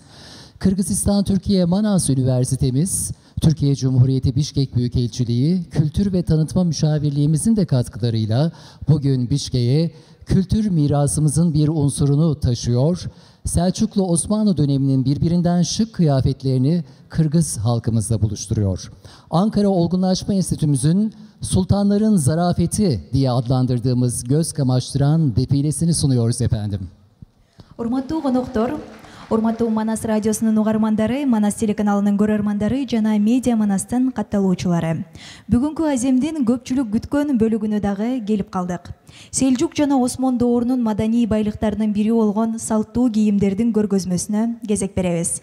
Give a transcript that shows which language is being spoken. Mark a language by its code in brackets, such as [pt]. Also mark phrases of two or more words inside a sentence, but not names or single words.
[tr] Kırgızistan Türkiye Manas Üniversitemiz, Türkiye Cumhuriyeti Bişkek Büyükelçiliği, Kültür ve Tanıtma Müşavirliğimizin de katkılarıyla bugün Bişkek'e kültür mirasımızın bir unsurunu taşıyor. Selçuklu Osmanlı döneminin birbirinden şık kıyafetlerini Kırgız halkımızla buluşturuyor. Ankara Olgunlaşma Enstitümüzün Sultanların Zarafeti diye adlandırdığımız göz kamaştıran defilesini sunuyoruz efendim. [ky] Урматтуу коноктору, урматтуу Манас радиосунун угармандары, Манас телеканалынын көрөрмандары жана Медиа Манастын катталуучулары. Бүгүнкү аземдин көпчүлүк күткөн бөлүгүнө дагы келип калдык. Селжук жана Осмон доорунун маданий байлыктарынын бири болгон салттуу кийимдердин көргөзмөсүнө кезек беребиз.